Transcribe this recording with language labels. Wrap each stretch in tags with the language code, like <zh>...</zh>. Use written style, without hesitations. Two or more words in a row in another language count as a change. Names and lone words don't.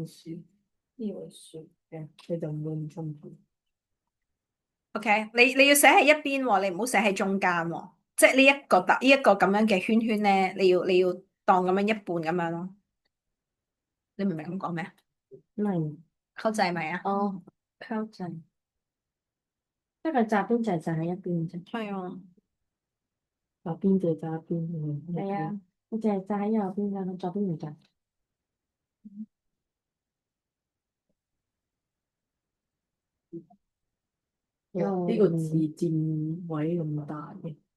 <yue>本書嘅，你就唔會咁辛苦。 OK，你要寫喺一邊喎，你唔好寫喺中間喎，即係呢一個咁樣嘅圈圈咧，你要當咁樣一半咁樣咯。你明唔明咁講咩？明。</yue> <th>เข้าใจไหม啊？哦， เข้าใจ。</th> <yue>即係佢側邊就喺一邊啫。係啊。側邊就側邊，係啊，佢就係側喺右邊㗎，佢左邊唔側。呢個字佔位咁大嘅，</yue>